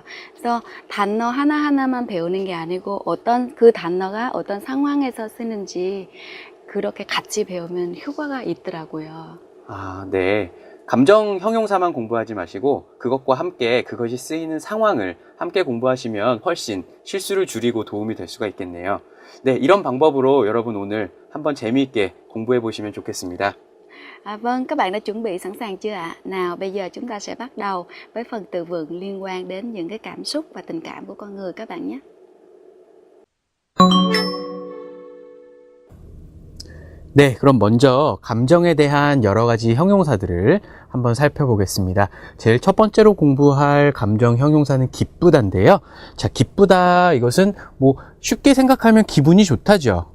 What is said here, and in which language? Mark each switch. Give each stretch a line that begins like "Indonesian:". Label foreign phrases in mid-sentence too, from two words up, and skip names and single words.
Korean: 그래서 단어 하나하나만 배우는 게 아니고 어떤 그 단어가 어떤 상황에서 쓰는지 그렇게 같이 배우면 효과가 있더라고요. 네. 감정 형용사만 공부하지 마시고 그것과 함께 그것이 쓰이는 상황을 함께 공부하시면 훨씬 실수를 줄이고 도움이 될 수가 있겠네요. 네, 이런 방법으로 여러분 오늘 한번 재미있게 공부해 보시면 좋겠습니다.
Vietnamese: Vâng, các bạn đã chuẩn bị sẵn sàng chưa ạ? Nào, bây giờ chúng ta sẽ bắt đầu với phần từ vựng liên quan đến những cái cảm xúc và tình cảm của con người các bạn nhé.
Korean: 네, 그럼 먼저 감정에 대한 여러 가지 형용사들을 한번 살펴보겠습니다. 제일 첫 번째로 공부할 감정 형용사는 기쁘다인데요. 자, 기쁘다 이것은 뭐 쉽게 생각하면 기분이 좋다죠.